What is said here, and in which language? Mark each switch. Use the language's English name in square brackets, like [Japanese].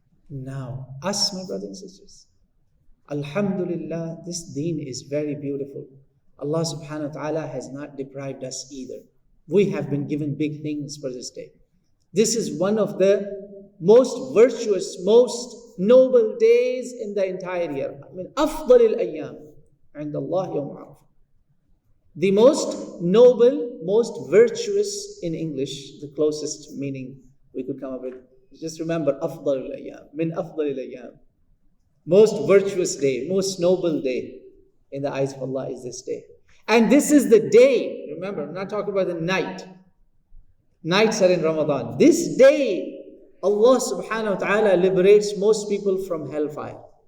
[English] Now, us, my brothers and sisters, Alhamdulillah, this deen is very beautiful. Allah subhanahu wa ta'ala has not deprived us either. We have been given big things for this day. This is one of the most virtuous, most noble days in the entire year. [Arabic] أفضل الأيام عند الله يوم عرفة. [English] The most noble, most virtuous in English, the closest meaning we could come up with. Just remember, [Arabic] أفضل الأيام, من أفضل الأيام. [English] Most virtuous day, most noble day in the eyes of Allah is this day. And this is the day, remember, I'm not talking about the night. Nights are in Ramadan. This day, Allah subhanahu wa ta'ala liberates most people from hellfire.